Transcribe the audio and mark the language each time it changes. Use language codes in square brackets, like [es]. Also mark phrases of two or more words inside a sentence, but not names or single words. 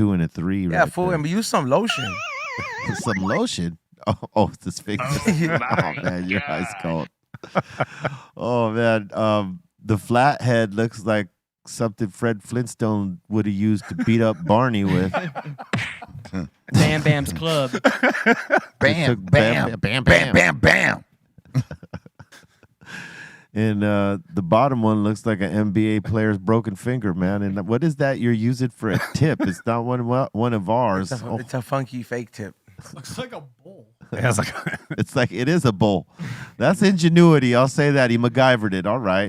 [en] Yeah, right fool. there. And use some lotion. Some lotion. Oh, this finger. Oh man, your eyes cold. Oh man, the flathead looks like something Fred Flintstone would have used to beat up Barney with. Bam Bam's Club. Bam, took bam, bam, bam, bam, bam. And the bottom one looks like an NBA player's broken finger, man. And what is that you're using for a tip? It's not one of ours. It's a funky fake tip. Looks like a bowl. Yeah, it's like It's like it is a bowl. That's ingenuity. I'll say that. He MacGyvered it. All right.